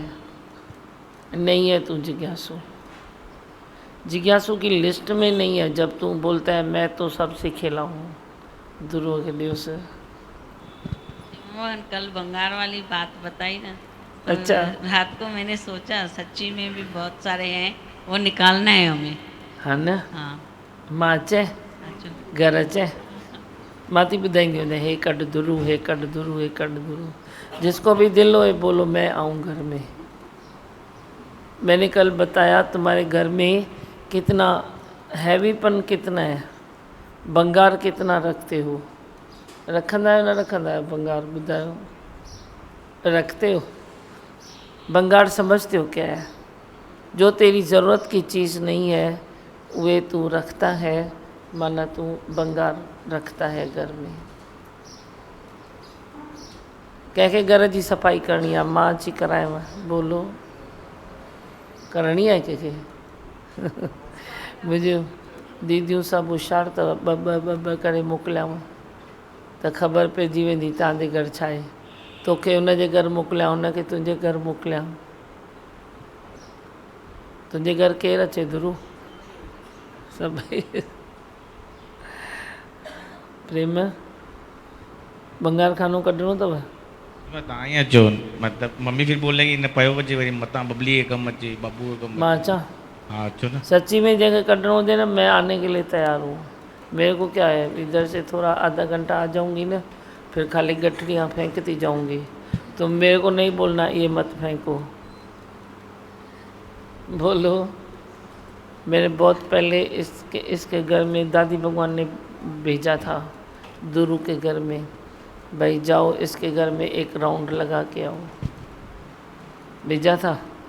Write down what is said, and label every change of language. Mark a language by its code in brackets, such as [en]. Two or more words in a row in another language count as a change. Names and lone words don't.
[hi] नहीं है तू जिज्ञासु, जिज्ञासु की लिस्ट में नहीं है। जब तू बोलता है मैं तो सब सीखेला हूँ, दुर्वा के दिवस। भगवान कल बंगार वाली बात बताई ना, तो अच्छा। रात को मैंने सोचा सच्ची में भी बहुत सारे हैं, वो निकालना है हमें। हाँ ना। हाँ [sd] मां अचे [hi] अच्छा। [sd] घर अचे माती ॿुधाईंदी वञे, हे कढ दुरू, हे कढ दुरू, हे कढ दुरू। [hi] जिसको भी दिल होए बोलो मैं आऊँ घर में। मैंने कल बताया तुम्हारे घर में कितना हैवीपन कितना है, बंगार कितना रखते हो। [sd] रखंदा आहियो न रखंदा आहियो बंगार? [hi] ॿुधायो। रखते हो? बंगार समझते हो क्या है? जो तेरी ज़रूरत की चीज़ नहीं है वे तू रखता है, माना तू बंगार रखता है घर में। [sd] कंहिंखे घर जी सफ़ाई करणी आहे, मां अची करायांव? बोलो। करणी आहे कंहिंखे? मुंहिंजूं दीदियूं सभु होशियारु अथव, ॿ करे मोकिलियांव त ख़बर पइजी वेंदी तव्हांजे घर छा आहे। तोखे हुनजे घर मोकिलियां, हुनखे तुंहिंजे घर मोकिलियां। तुंहिंजे घर केरु अचे ध्रुव? सभई प्रेम बंगार खानो कढणो अथव? तव्हां ई अचो, मतिलबु मम्मी [hi] फिर बोलेगी [sd] न पियो अचे, वरी मतां बबली के कमु अचे, बबू के कमु। मां अचां? हाँ अचो न। [hi] सच्ची में जगह कटना हो ना, मैं आने के लिए तैयार हूँ। मेरे को क्या है, इधर से थोड़ा आधा घंटा आ जाऊँगी ना, फिर खाली गठरियाँ फेंकती जाऊँगी। तुम मेरे को नहीं बोलना ये मत फेंको, बोलो। मैंने बहुत पहले इसके घर में दादी भगवान ने भेजा था, दुरू के घर में, भाई जाओ इसके घर में एक राउंड लगा के आओ, भेजा था।